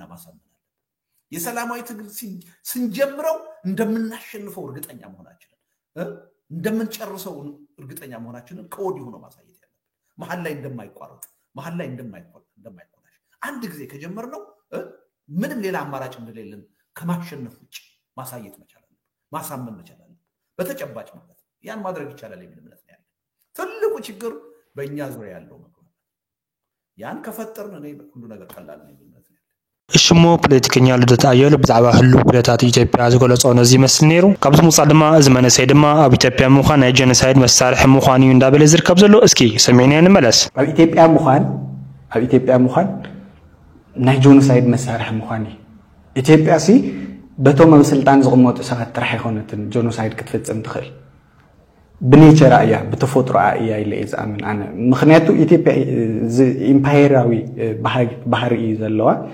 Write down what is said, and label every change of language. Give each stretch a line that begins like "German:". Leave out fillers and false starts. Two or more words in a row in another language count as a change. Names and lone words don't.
Amharic: ማሳመን የሰላማዊ ትግል ስንጀምረው እንደምናሸንፈው እርግጠኛ መሆናችንን እንደምንጨርሰው እርግጠኛ መሆናችንን ከወዲሁ ነው ማሳየት ያለብን መሐል ላይ እንደማይቋረጥ መሐል ላይ እንደማይቆላሽ አንድ ጊዜ ከጀመርነው ምንም ሌላ አማራጭ እንደሌለን ከማሸነፍ ውጭ ማሳየት መቻል አለብን ማሳመን መቻል አለብን በተጨባጭ ማለት ያን ማድረግ ይቻላል የሚል እምነት ነው ያለው ትልቁ ችግር በእኛ ዙሪያ ያለው ነው ያን ከፈጠርን እኔ ሁሉ ነገር ቀላል ነው የሚል
Tigrinya: እሽሞ ፖለቲከኛ ልደቱ አያሌው ብዛዕባ ህሉ ኩነታት ኢትዮጵያ ዝገለጾ ነዚ መስል ነይሩ ካብዚ ሙፃ ድማ እዚ መንእሰይ ድማ ኣብ ኢትዮጵያ ምዃን ናይ ጀኖሳይድ መሳርሒ ምዃን እዩ እንዳበለ ዝርከብ ዘሎ እስኪ ሰሚዕና ንመለስ ኣብ ኢትዮጵያ ምዃን ናይ ጀኖሳይድ መሳርሒ ምዃን እዩ ኢትዮጵያ ሲ በቶም ኣብ ስልጣን ዝቕመጡ ሰባት ጥራሕ ኣይኮነትን ጀኖሳይድ ክትፍፅም ትኽእል ብኔቸራ እያ ብተፈጥሮኣ እያ ኢለ እየ ዝኣምን ኣነ ምክንያቱ ኢትዮጵያ ኢምፓየራዊ ባህሪ እዩ ዘለዋ